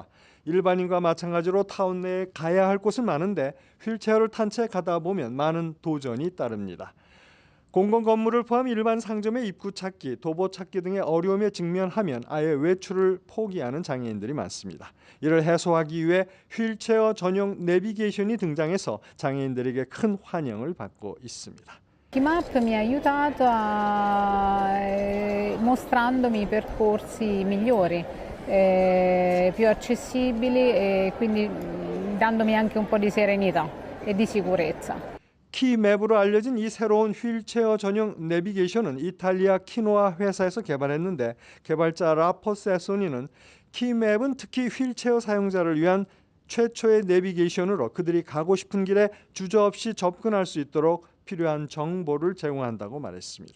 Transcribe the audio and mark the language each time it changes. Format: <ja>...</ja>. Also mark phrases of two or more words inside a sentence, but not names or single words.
<ko>일반인과 마찬가지로 타운 내에 가야 할 곳은 많은데 휠체어를 탄 채 가다 보면 많은 도전이 따릅니다. 공공 건물을 포함 일반 상점의 입구 찾기, 도보 찾기 등의 어려움에 직면하면 아예 외출을 포기하는 장애인들이 많습니다. 이를 해소하기 위해 휠체어 전용 내비게이션이 등장해서 장애인들에게 큰 환영을 받고 있습니다.</ko> <it>Map mi ha aiutato mostrandomi percorsi migliori, più accessibili e quindi dandomi anche un po' di serenità e di sicurezza.</it> <ko>키맵으로 알려진 이 새로운 휠체어 전용 내비게이션은 이탈리아 키노아 회사에서 개발했는데 개발자 라포 세소니는 키맵은 특히 휠체어 사용자를 위한 최초의 내비게이션으로 그들이 가고 싶은 길에 주저없이 접근할 수 있도록 필요한 정보를 제공한다고 말했습니다.</ko>